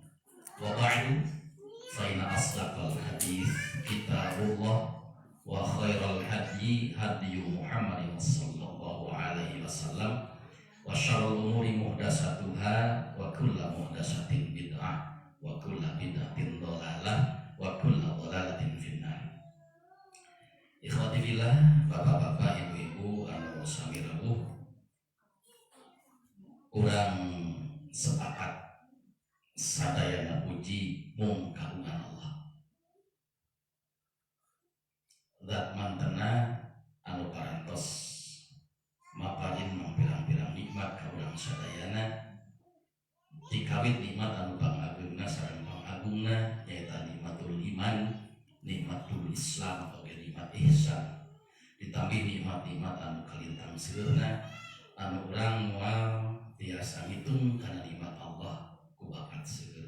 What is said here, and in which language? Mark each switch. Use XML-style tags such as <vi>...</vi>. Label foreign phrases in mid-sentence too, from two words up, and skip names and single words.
<ar>وبعد فإن أصدق الحديث كتاب الله وخير الهدي هدي محمد صلى الله عليه وسلم وشر الأمور محدثاتها وكل محدثة بدعة وكل بدعة ضلالة وكل ضلالة في النار. إخوتي في الله,</ar> <su>bapak-bapak, ibu-ibu anu sami rawuh, urang sepakat sadayana puji mung kagungan Allah. Zat mantena anu parantos maparin pirang-pirang nikmat ka urang sadayana, dikawit nikmat anu pangageungna sareng pangagungna nyaeta</su> <ar>نعمة الإيمان، نعمة الإسلام</ar> <su>atau nikmat ihsan, ditambah nikmat-nikmat anu kalintang seueurna anu urang moal tiasa ngitung kana nikmat Allah ku bakat seueur.</su>